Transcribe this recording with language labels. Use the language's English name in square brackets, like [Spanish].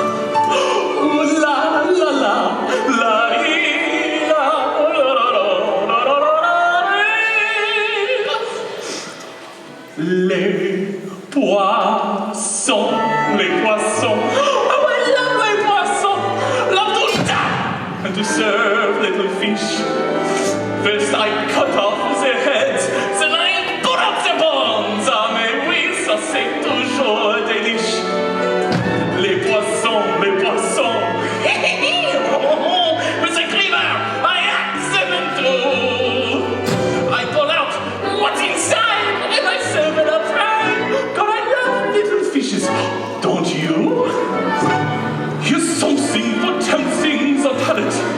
[French] Ooh la la la, la li, la la la la la la la. Les poissons, les poissons. [English] Oh, I love [French] les poissons. [English] Love to die and to serve little fish. First I cut off their heads, then I put up their bones. [French] Ah, mais oui, ça c'est toujours un délice. Les poissons, les poissons. [English] Mr. Cleaver, I axe them in two. I pull out what's inside and I serve it up right. God, I love little fishes. Don't you? Here's something for tempting the palate.